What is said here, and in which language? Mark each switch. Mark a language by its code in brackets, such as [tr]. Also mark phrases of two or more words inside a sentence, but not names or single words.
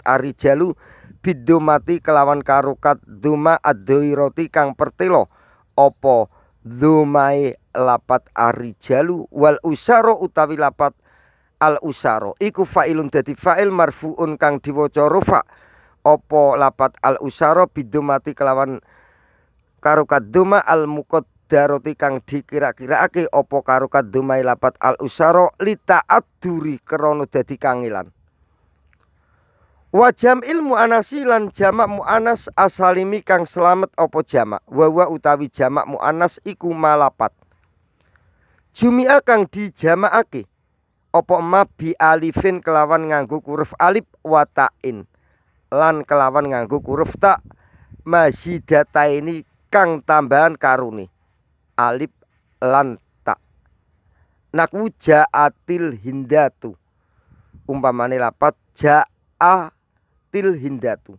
[ar] الرجال بضمة [jv] kelawan karokat [ar] ضمة الظاهرة [jv] kang pertelo apa dumai lapat [ar] الرجال والأسارى [jv] utawi lapat al-usaro iku fa'ilun dadi [ar] فاعل مرفوع [jv] kang diwaca rafa apa lapat [ar] الأسارى بضمة [jv] kelawan karokat [ar] ضمة المقدرة [jv] kang dikira-kiraake apa karokat dumai lapat [ar] الأسارى للتعذر [jv] krana dadi kangilan. [ar] وجمع المؤنث [jv] lan jamak [ar] مؤنث السالم [jv] kang selamet apa jamak wa utawi jamak muannas iku malapat jumia kang dijamakake apa [ar] ما بألف [jv] kelawan nganggo huruf alif [ar] وتاء [jv] lan kelawan nganggo huruf ta mazidataini kang tambahan karone alif lan ta. [ar] نحو جاءت الهندات [jv] umpamane lapat [ar] جاءت الهندات.